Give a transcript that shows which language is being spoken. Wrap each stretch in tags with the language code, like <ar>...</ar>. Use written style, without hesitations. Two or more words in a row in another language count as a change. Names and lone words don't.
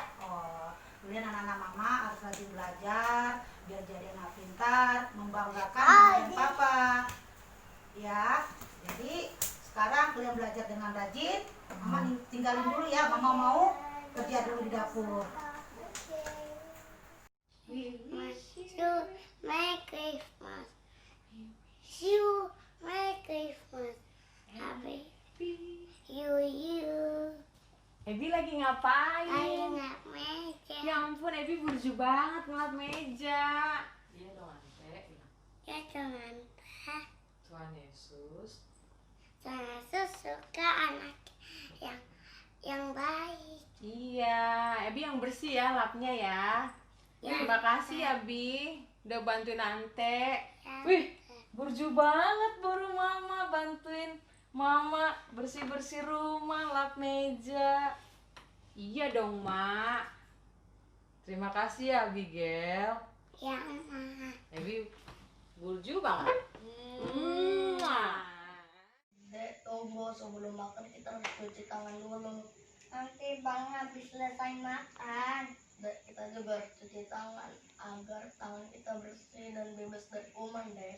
<id>Oh, kemudian anak-anak mama harus rajin belajar biar jadi anak pintar, membanggakan mama dan papa. Ya, jadi sekarang kalian belajar dengan rajin. Mama tinggalin dulu ya, mama mau kerja dulu di dapur.</id> <en>Wish you Merry Christmas. Wish you Merry Christmas. Happy you.</en> <id>Ebi lagi ngapain? Lagi ngelap meja. Ya ampun, Ebi burju banget ngelap meja. Iya dong, Ante. Ya Tuhan, Tuhan Yesus. Tuhan Yesus suka anak yang baik. Iya, Ebi yang bersih ya lapnya ya. Terima kasih ya Bi, udah bantuin Ante. Wih, burju banget baru mama bantuin mama bersih-bersih rumah, lap meja. Iya dong, Mak. Terima kasih ya, Abigail. Ya, Ma. Ebi burju banget. Dek, tunggu sebelum makan kita harus cuci tangan dulu. Nanti Bang habis selesai makan. Dek, kita juga harus cuci tangan agar tangan kita bersih dan bebas dari kuman, Dek.</id>